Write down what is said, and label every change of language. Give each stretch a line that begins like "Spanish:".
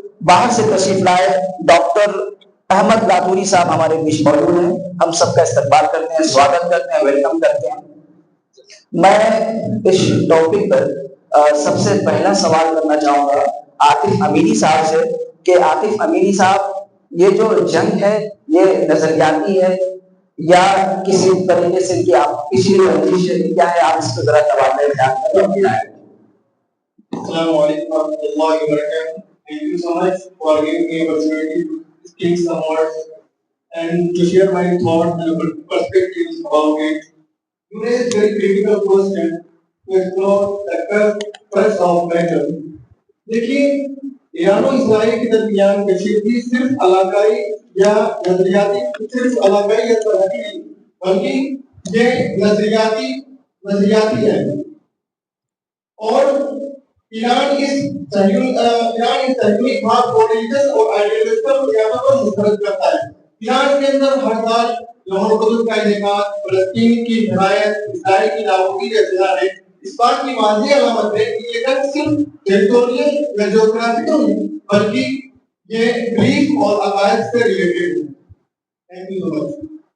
Urdu: باہر سے تشریف لائے ڈاکٹر احمد لاتوری صاحب ہمارے بیچ موجود ہیں۔ ہم سب کا استقبال کرتے ہیں، سواگت کرتے ہیں، ویلکم کرتے ہیں۔ میں اس ٹاپک پر سب سے پہلا سوال کرنا چاہوں گا عاطف امینی صاحب سے کہ عاطف امینی صاحب، یہ جو جنگ ہے یہ نظریاتی ہے یا کسی طریقے سے کہ آپ پچھلی رنجش کیا ہے، آپ اس کو ذرا تبادلہ خیال کریں۔
Arabic: السلام علیکم ورحمۃ اللہ وبرکاتہ.
English: Thank you so much for giving me opportunity to speak some words and to share my thoughts and perspectives about it. You raised very critical question to explore the crux of matter.
Urdu: دیکھیے، ایران و اسرائیل کے درمیان کشیدگی صرف علاقائی یا نظریاتی، صرف علاقائی یا سرحدی نہیں، بلکہ یہ نظریاتی ہے۔ اور ایران اس تحریک بھاگ کو ریلیجس اور آئیڈیالوجیکل بنیادوں پر مسترد کرتا ہے۔ ایران کے اندر ہر سال یوم القدس کا انعقاد، فلسطین کی حمایت، اسرائیل کی نابودی کا اظہار ہے۔ اس بات کی واضح علامت ہے کہ یہ جنگ صرف ٹیریٹوریل یا جغرافیکل نہیں، بلکہ یہ بلیف اور عقائد سے ریلیٹڈ ہے۔
English: Thank you so much.